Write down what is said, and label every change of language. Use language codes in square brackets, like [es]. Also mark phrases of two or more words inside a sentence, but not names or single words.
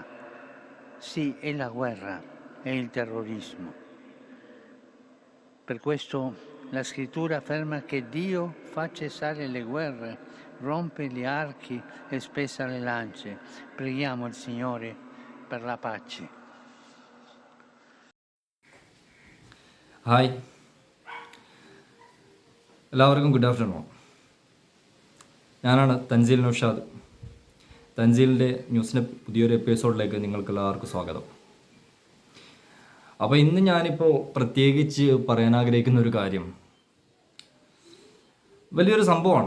[it] Sì, è la guerra, è il terrorismo. Per questo la scrittura afferma che Dio fa cessare le guerre, rompe gli archi e spezza le lance. Preghiamo il Signore per la pace. [ml] ഹായ്, എല്ലാവർക്കും [en] good afternoon. [ml] ഞാനാണ് തൻസീൽ നൗഷാദ്. തൻസീലിൻ്റെ ന്യൂസിൻ്റെ പുതിയൊരു എപ്പിസോഡിലേക്ക് നിങ്ങൾക്ക് എല്ലാവർക്കും സ്വാഗതം. അപ്പോൾ ഇന്ന് ഞാനിപ്പോൾ പ്രത്യേകിച്ച് പറയാൻ ആഗ്രഹിക്കുന്ന ഒരു കാര്യം വലിയൊരു സംഭവമാണ്.